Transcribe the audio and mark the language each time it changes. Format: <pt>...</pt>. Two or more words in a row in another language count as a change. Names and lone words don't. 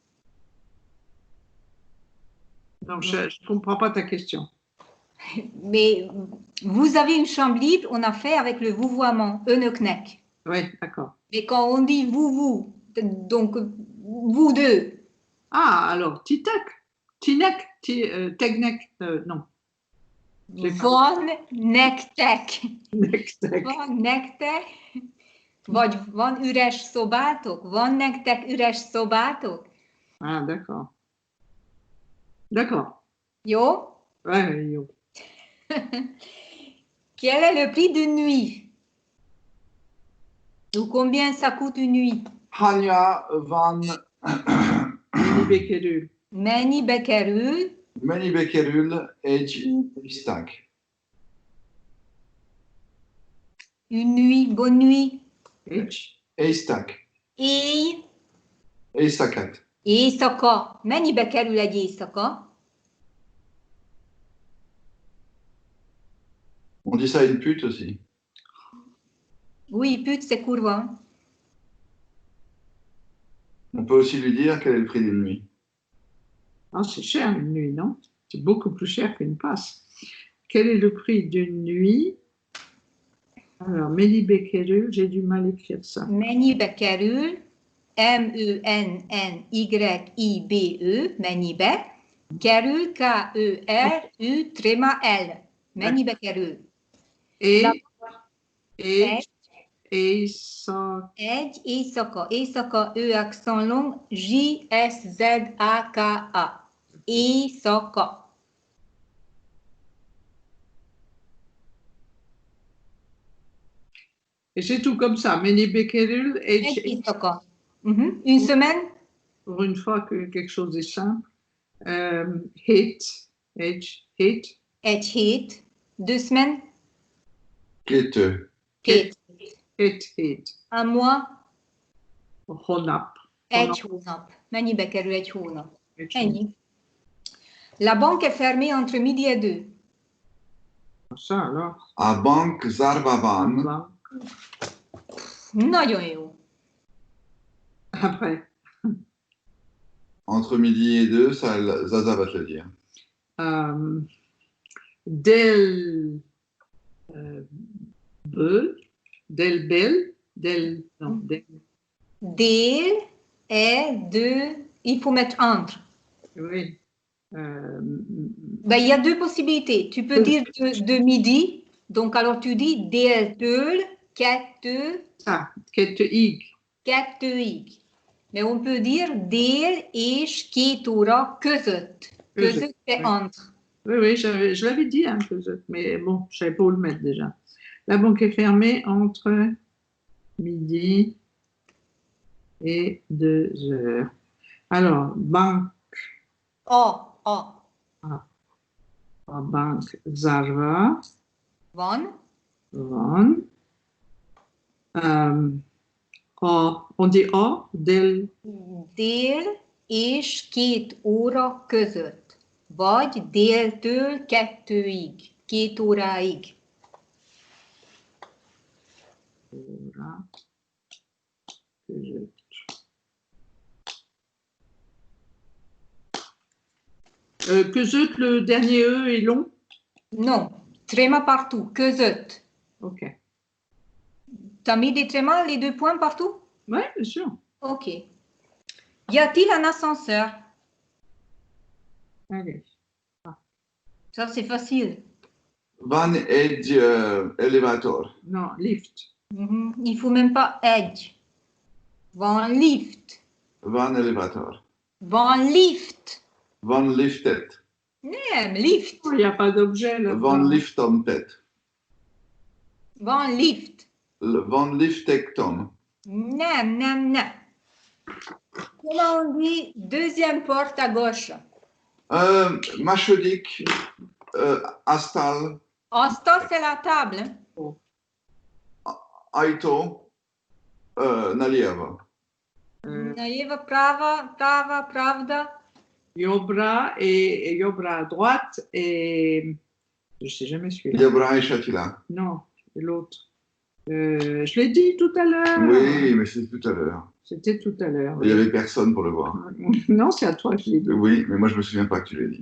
<fr>Non, je ne comprends pas ta question. Mais vous avez une chambre libre, on a fait avec le vouvoiement, Önöknek. Oui, d'accord. Mais quand on dit vous, donc vous deux, Ah, alors,</fr> <hu>Titak. Tinek. Tegnek. Non. van nektek. Nektek. Van nektek, vagy van üres szobátok? Van nektek üres szobátok?</hu> <fr>Ah, d'accord. D'accord.</fr> <hu>Jó?</hu> <fr>Ouais, yo. Quel est le prix d'une nuit? Ou combien ça coûte une nuit?</fr> <hu>Hanya van Mennyibe kerül? Mennyibe kerül? mennyibe kerül egy iszták?</hu> <fr>Une nuit, bonne nuit.</fr> <hu>Éjszták. Éj, Éjszakát. éjszaka. Mennyibe kerül egy éjszaka?</hu> <fr>On dit ça à une pute aussi. Oui, pute, c'est kurva. On peut aussi lui dire quel est le prix d'une nuit. Ah, c'est cher une nuit, non? C'est beaucoup plus cher qu'une passe. Quel est le prix d'une nuit? Alors,</fr> <hu>mennyibe kerül,</hu> <fr>j'ai du mal à écrire ça.</fr> <hu>Mennyibe kerül? M-E-N-N-Y-I-B-E, mennyibe? Kerül, K-E-R-U, tréma L. Mennyibe kerül? Egy Egy éjszaka. Éjszaka,</hu> <fr>E accent long,</fr> <hu>J-S-Z-A-K-A. Éjszaka.</hu> <fr>Et c'est tout comme ça.</fr> <hu>Mennyibe kerül, Egy éjszaka.</hu> <fr>Une semaine? Pour une fois que quelque chose est simple.</fr> <hu>Hét. Egy hét. 2 semaines? Két. Két. Hét.</hu> <fr>Un mois?</fr> <hu>Hónap. Egy hónap. Mennyibe kerül egy hónap? Egy Ennyi.</hu> <fr>La banque est fermée entre midi et 2. Ça alors.</fr> <hu>A bank zárva van. Nagyon jó.</hu> <fr>Après. Entre midi et 2, ça, Zaza va te le dire.</fr> <hu>Del bel.</hu> <fr>Dél est de... Il faut mettre entre. Oui. Ben, il y a 2 possibilités. Tu peux dire de midi. Donc, alors tu dis déltől</fr> <hu>kettőig.</hu> <fr>Mais on peut dire</fr> <hu>dél és 2 óra között. Között,</hu> <fr>c'est entre. Oui, je l'avais dit un peu, mais bon, je savais pas où le mettre déjà. La banque est fermée entre midi et 2 heures. Alors, banque.</fr> <hu>Bank zárva. Van.</hu> <fr>On dit a, del.</fr> <hu>Dél és 2 óra között. Vagy déltől 2-ig. 2 óráig. Óra között. Között,</hu> <fr>le dernier E est long? Non. Tréma partout. Között. Ok. T'as mis des trémas, les 2 points partout? Oui, bien sûr. Ok. Y a-t-il un ascenseur? Allez. Ça, c'est facile.</fr> <hu>Van egy elevator.</hu> <fr>Non, lift. Il faut même pas egy.</fr> <hu>Van lift. Van elevator. Van lift. Van liftet. Nem, lift.</hu> <fr>Il n'y a pas d'objet là.</fr> <hu>Van liftomtet. Van lift. Van liftektom. Nem.</hu> <fr>Comment on dit deuxième porte à gauche?</fr> <hu>Második asztal.</hu> <fr>Asta, c'est la table.</fr> <hu>Ajtó nalieva.</hu> <pl>Najewa, prawa, pravda.</pl> <fr>Yobra et Yobra à droite et je ne sais jamais celui-là. Yabra et Shatila. Non, l'autre. Je l'ai dit tout à l'heure. Oui, mais c'est tout à l'heure. C'était tout à l'heure. Il n'y Oui. avait personne pour le voir. Non, c'est à toi que je l'ai dit. Oui, mais moi je me souviens pas que tu l'aies dit.</fr>